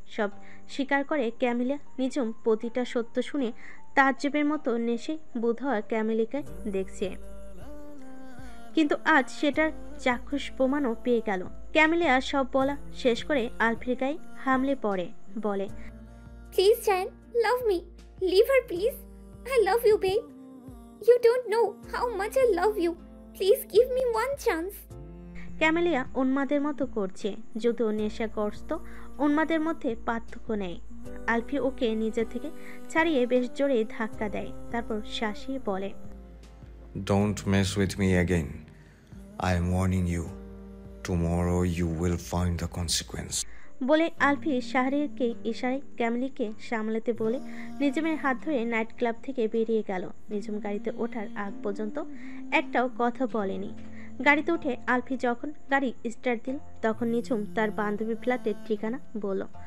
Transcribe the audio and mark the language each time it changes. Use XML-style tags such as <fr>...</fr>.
<bn>সব স্বীকার করে ক্যামেলিয়া। নিঝুম প্রতিটা সত্য শুনে তাজ্জবের মতো নেশে বুধহর ক্যামেলিকে দেখছে, কিন্তু আজ সেটার চাক্ষুষ প্রমাণও পেয়ে গেল। ক্যামেলিয়া সব বলা শেষ করে আলফির গায়ে হামলে পড়ে, বলে,</bn> <en>please, Jan, love me. Leave her, please. I love you, babe. You don't know how much I love you. Please give me one chance.</en> <bn>Camellia উন্মাদের মতো করছে, যদিও নেশাগ্রস্ত উন্মাদের মধ্যে পার্থক্য নেই। আলফি ওকে নিজে থেকে ছাড়িয়ে বেশ জোরে ধাক্কা দেয়। তারপর শাসিয়ে বলে,</bn> <en>Don't mess with me again. I am warning you. Tomorrow you will find the consequence.</en> <bn>বলে আলফি শাহরিয়ারকে ইশারায় ক্যামেলিকে সামলাতে বলে নিঝুমের হাত ধরে নাইট ক্লাব থেকে বেরিয়ে গেল। নিঝুম গাড়িতে ওঠার আগ পর্যন্ত একটাও কথা বলেনি। গাড়িতে উঠে আলফি যখন গাড়ি স্টার্ট দিল, তখন নিঝুম তার বান্ধবী ফ্ল্যাটের ঠিকানা বলল।</bn>